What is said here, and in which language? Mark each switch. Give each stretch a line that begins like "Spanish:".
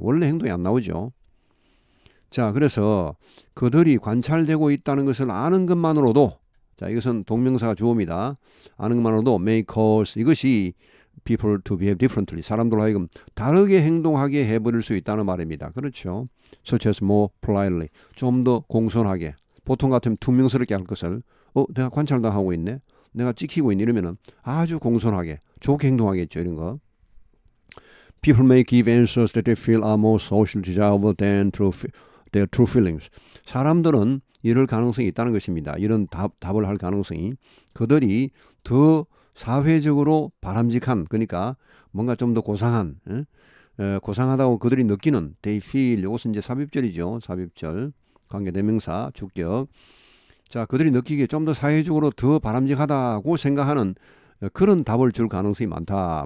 Korean: 원래 행동이 안 나오죠. 자, 그래서 그들이 관찰되고 있다는 것을 아는 것만으로도, 자, 이것은 동명사가 주어입니다. 아는 것만으로도
English: may cause,
Korean: 이것이
English: people to behave differently,
Korean: 사람들로 하여금 다르게 행동하게 해버릴 수 있다는 말입니다. 그렇죠.
English: such as more politely,
Korean: 좀 더 공손하게. 보통 같으면 투명스럽게 할 것을 내가 관찰당하고 있네, 내가 찍히고 있네, 이러면은 아주 공손하게 좋게 행동하겠죠. 이런 거.
English: People may give answers that they feel are more socially desirable than their true feelings.
Korean: 사람들은 이럴 가능성이 있다는 것입니다. 이런 답을 할 가능성이, 그들이 더 사회적으로 바람직한, 그러니까 뭔가 좀 더 고상한, 고상하다고 그들이 느끼는,
English: they feel,
Korean: 이것은 이제 삽입절이죠. 삽입절, 관계대명사, 주격. 자, 그들이 느끼기에 좀 더 사회적으로 더 바람직하다고 생각하는 그런 답을 줄 가능성이 많다.